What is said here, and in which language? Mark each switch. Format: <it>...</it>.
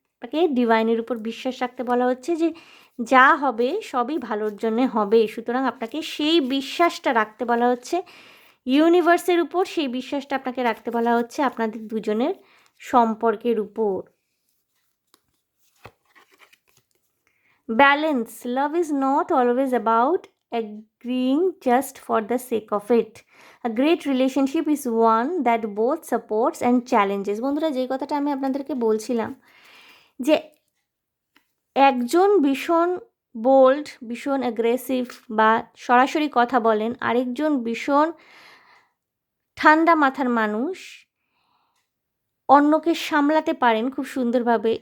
<bn>তাকে ডিভাইনের উপর বিশ্বাস রাখতে বলা হচ্ছে যে যা হবে সবই ভালোর জন্য হবে, সুতরাং আপনাকে সেই বিশ্বাসটা রাখতে বলা হচ্ছে। ইউনিভার্সের উপর সেই বিশ্বাসটা আপনাকে রাখতে বলা হচ্ছে আপনাদের দুজনের সম্পর্কের উপর।</bn> <en>Balance. Love is not always about agreeing just for the sake of it. A great relationship is one that both supports and challenges.</en> <bn>বন্ধুরা, যেই কথাটা আমি আপনাদেরকে বলছিলাম যে একজন ভীষণ বোল্ড, ভীষণ অ্যাগ্রেসিভ বা সরাসরি কথা বলেন, আরেকজন ভীষণ ঠান্ডা মাথার মানুষ, অন্যকে সামলাতে পারেন খুব সুন্দরভাবে।</bn>